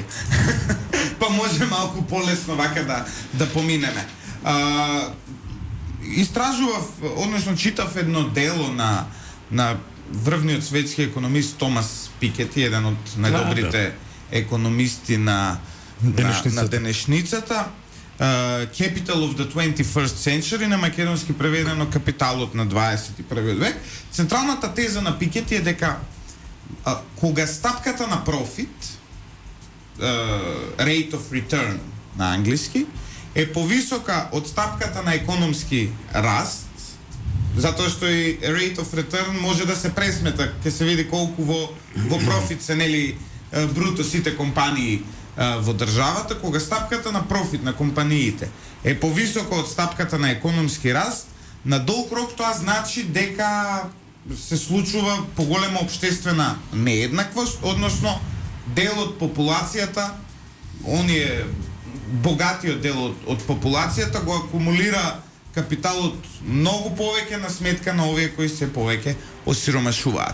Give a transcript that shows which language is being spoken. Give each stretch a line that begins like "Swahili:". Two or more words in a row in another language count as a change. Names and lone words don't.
Macedonian: Па може малку полесно вака да поминеме. Истражував, односно читав едно дело на врвниот светски економист Томас Piketty, еден од најдобрите економисти на денешницата. Capital of the 21st Century, на македонски преведено Капиталот на 21 век. Централната теза на Piketty е дека кога стапката на профит,
English: rate of return
Macedonian: на англиски, е повисока од стапката на економски раст, затоа што и
English: rate of return
Macedonian: може да се пресмета, ќе се види колку во профит се нели бруто сите компании во државата, кога стапката на профит на компаниите е повисока од стапката на економски раст, на долг рок тоа значи дека се случува поголема општествена нееднаквост, односно дел од популацијата, оние богатиот дел од популацијата го акумулира капиталот многу повеќе на сметка на овие кои се повеќе осиромашуваат.